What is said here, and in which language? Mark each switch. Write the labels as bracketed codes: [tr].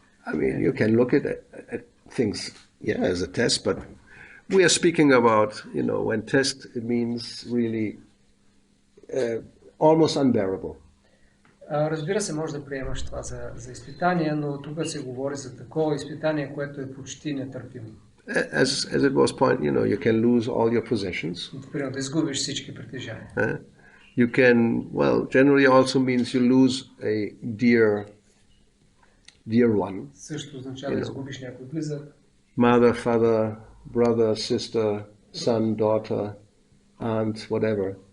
[en] I mean, you can look at things, as a test, but we are speaking about, when test, it means really almost unbearable. [bg] Разбира се, може да приемаш това за изпитание, но тук се говори за такова изпитание, което е почти нетърпимо. [en] As it was pointed, you can lose all your possessions. [bg] Например, да изгубиш всички притежания. [en] You can, generally also means you lose a dear one. [bg] Също означава да изгубиш някой близък. [en] Mother, father, brother, sister, son, daughter, aunt, whatever.